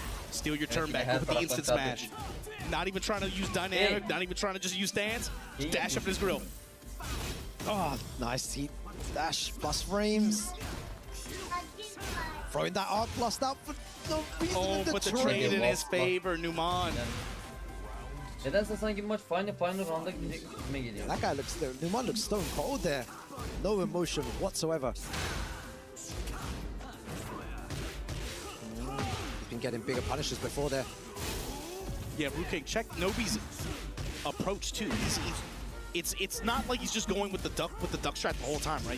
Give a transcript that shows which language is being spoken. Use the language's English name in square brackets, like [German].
[English] Steal your turn back with the instant smash. Not even trying to use dynamic, not even trying to just use stance. Just dash up his grill. Oh, nice heat dash plus frames. Throwing that arc blast out for no reason. Oh, but the trade in his favor, Numan. [Turkish] Nedense sanki bu maç final round'a gidecek gibime geliyor. [English] That guy Numan looks stone cold there. No emotion whatsoever. He's been getting bigger punishes before there. Yeah, Rukang, check Nobi's approach too. It's not like he's just going with the duck strat the whole time, right?